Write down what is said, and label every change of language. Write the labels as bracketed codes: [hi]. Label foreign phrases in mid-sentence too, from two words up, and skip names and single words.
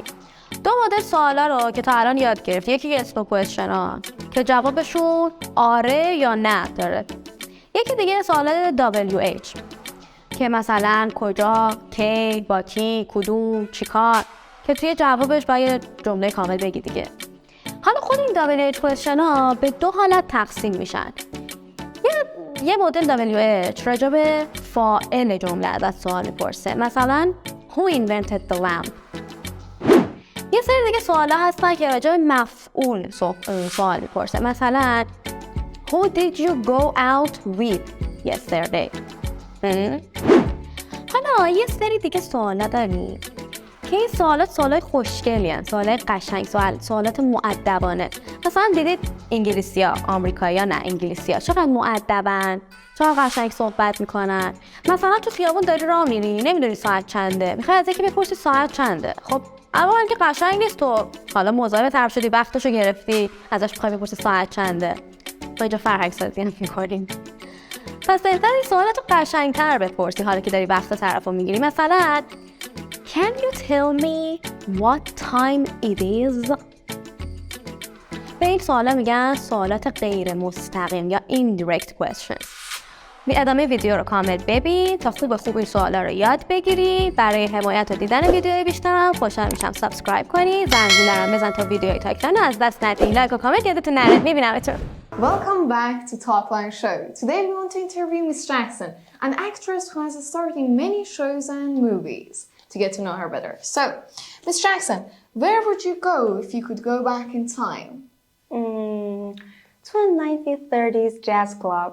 [fa] دو مدل سوالا رو که تا الان یاد گرفتیم، یکی [en] yes no question [fa] ها که جوابشون آره یا نه داره، یکی دیگه سوال WH که مثلا کجا، کی، با کی، کدوم، چیکار، که توی جوابش باید جمله کامل بگی دیگه. حالا خود این [en] WH question [fa] ها به دو حالت تقسیم میشن. یه مدل WH راجع به فاعل جمله ازت سوال میپرسه، مثلا [en] Who invented the lamp؟ [fa] یه سری دیگه سوالا هستن که راجع به مفعول سوال میپرسه، مثلا [en] Who did you go out with yesterday؟ [fa] حالا یه سری دیگه سوالا داریم که این سوالات خوشگلی هستن، سوالات قشنگ، سوالات مؤدبانه. مثلا دیدید انگلیسی‌ها، آمریکایی‌ها نه انگلیسی‌ها چقدر مؤدبن، چقدر قشنگ صحبت میکنن. مثلا تو خیابون داری راه میری، نمیدونی ساعت چنده، میخوای از یکی بپرسی ساعت چنده. خب اول که قشنگ نیست، تو حالا مزاحم طرف شدی، وقتشو گرفتی، ازش میخوای بپرسی ساعت چنده. ما اینجا فرهنگ سازی میکنیم. پس بهتره این سوالاتو قشنگ‌تر بپرسی حالا که داری وقت طرفو میگیری. مثلا [en] Can you tell me what time it is؟ [fa] به این سوالا میگن سوالات غیر مستقیم یا [en] indirect questions. [fa] ادامه ویدیو رو کامل ببین تا خوب این سوالا رو یاد بگیری. برای حمایت و دیدن ویدیوهای بیشترم خوشحال میشم سابسکرایب کنی، زنگوله رو بزن تا ویدیوهای تاکتن رو از دست ندی. لایک و کامنت یادتون نره. میبینمتون. [en] Welcome back to Talkline Show. Today we want to interview Miss Jackson, an actress who has starred in many shows and movies, to get to know her better. So, Miss Jackson, where would you go if you could go back in time? To a 1930s jazz club.